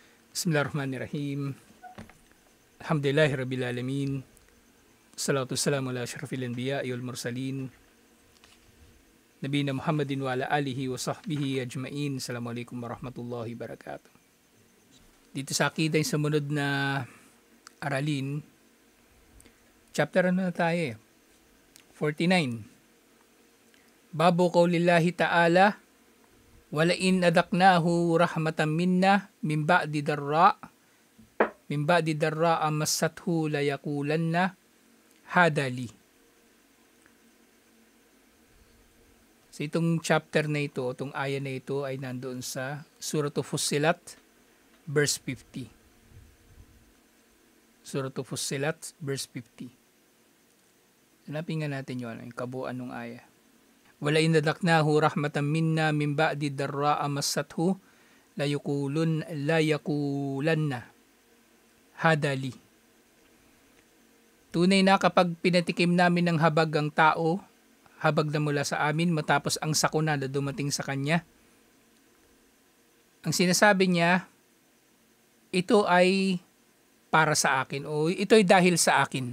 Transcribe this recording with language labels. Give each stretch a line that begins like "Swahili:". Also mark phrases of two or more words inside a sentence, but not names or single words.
Arabic: بسم الله الرحمن الرحيم الحمد لله رب العالمين. الصلاة والسلام على أشرف الأنبياء والمرسلين. نبينا محمد وعلى آله وصحبه أجمعين. السلام عليكم ورحمة الله وبركاته.
Filipino: Dito sa akida yung sumunod na aralin, chapter na tayo 49.
Arabic: باب قول الله تعالى ولئن أذقناه رحمة منا من بعد ضراء مسته ليقولن هذا لي.
Filipino: So itong chapter na ito, itong aya na ito ay nandoon sa Surah Fussilat verse 50. Surah Fussilat verse 50. Hanapin nga natin yun, yung kabuuan ng aya.
Arabic: ولئن أذقناه رحمة منا من بعد ضراء مسته ليقولن هذا لي.
Filipino: Tunay na kapag pinatikim namin ng habag ang tao, habag na mula sa amin matapos ang sakuna na dumating sa kanya, ang sinasabi niya, ito ay para sa akin o ito ay dahil sa akin.